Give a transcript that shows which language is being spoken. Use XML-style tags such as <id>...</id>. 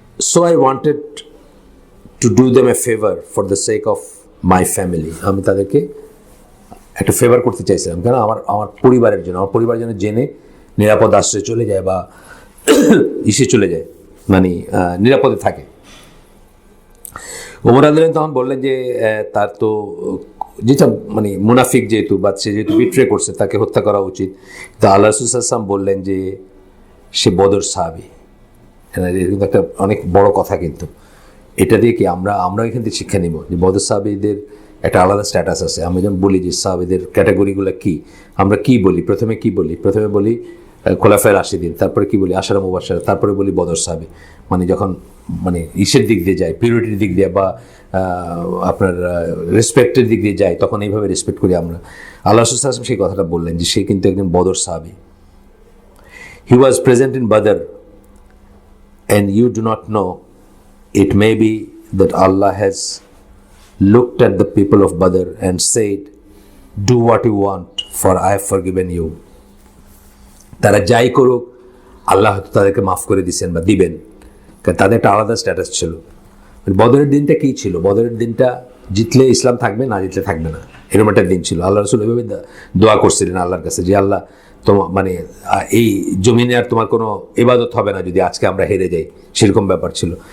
<en>So I wanted to do them a favor for the sake of my family.</en> <bn>আমি তাদেরকে একটা favour করতে চাইছিলাম, কেন আমার পরিবারের জন্য জেনে নিরাপদ আশ্রয়ে চলে যায় বা চলে যায়, মানে নিরাপদে থাকে। ওমর রাদিয়াল্লাহু তখন বললেন যে তার তো যেটা মানে মুনাফিক যেহেতু বা সে যেহেতু বিট্রে করছে তাকে হত্যা করা উচিত। তো আল্লাহ রাসূল সাল্লাল্লাহু আলাইহি ওয়াসাল্লাম বললেন যে সে বদর সাহাবী। এটা কিন্তু একটা অনেক বড় কথা, কিন্তু এটা দিয়ে কি আমরা এখান থেকে শিক্ষা নিব যে বদর সাহাবীদের একটা আলাদা স্ট্যাটাস আছে। আমি যেমন বলি যে সাহাবীদের ক্যাটাগরিগুলো কি, আমরা কি বলি, প্রথমে বলি খোলাফায়ে রাশিদিন, তারপরে কি বলি আশারা মুবাশশারা, তারপরে বলি বদর সাহাবী। মানে যখন মানে ইসের দিক দিয়ে যায়, পিউরিটির দিক দিয়ে বা আপনার রেসপেক্টের দিক দিয়ে যায়, তখন এইভাবে রেসপেক্ট করি আমরা। আল্লাহ রাসূল সাল্লাল্লাহু আলাইহি ওয়াসাল্লাম সেই কথাটা বললেন যে সে কিন্তু একজন বদর সাহাবী।</bn> <en>He was present in Badr and you do not know, it may be that Allah has looked at the people of Badr and said, do what you want, for I have forgiven you.</en> <bn>তারা যাই করুক আল্লাহ হয়তো তাদেরকে মাফ করে দিচ্ছেন বা দিবেন, কারণ তাদের একটা আলাদা স্ট্যাটাস ছিল। বদরের দিনটা কী ছিল? বদরের দিনটা জিতলে ইসলাম থাকবে, না জিতলে থাকবে না, এরকম একটা দিন ছিল। আল্লাহ রাসূল এভাবে দোয়া করছিলেন আল্লাহর কাছে যে আল্লাহ তোমার মানে এই জমিনে আর তোমার কোনো ইবাদত হবে না যদি আজকে আমরা হেরে যাই, সেরকম ব্যাপার ছিল।</bn>